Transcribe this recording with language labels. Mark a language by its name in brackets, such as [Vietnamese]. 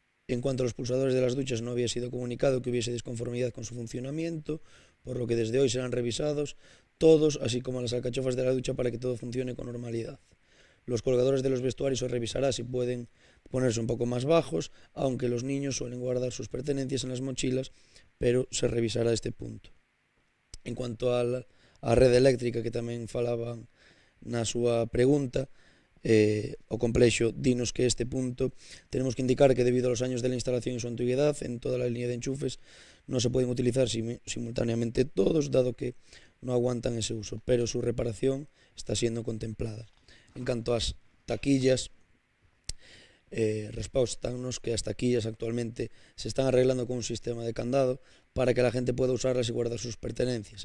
[Spanish] En cuanto a los pulsadores de las duchas, no había sido comunicado que hubiese disconformidad con su funcionamiento, por lo que desde hoy serán revisados todos, así como las alcachofas de la ducha, para que todo funcione con normalidad. Los colgadores de los vestuarios se revisará si pueden ponerse un poco más bajos, aunque los niños suelen guardar sus pertenencias en las mochilas, pero se revisará este punto. [Galician] En cuanto a rede eléctrica, que tamén falaban na súa pregunta, o complexo dinos que [Spanish] este punto tenemos que indicar que debido a los años de la instalación y su antigüedad en toda la línea de enchufes no se pueden utilizar simultáneamente todos, dado que no aguantan ese uso, pero su reparación está siendo contemplada. [Galician] En cuanto ás taquillas, respóstanos que as taquillas actualmente se están arreglando con un sistema de candado [Spanish] para que la gente pueda usarlas y guardar sus pertenencias.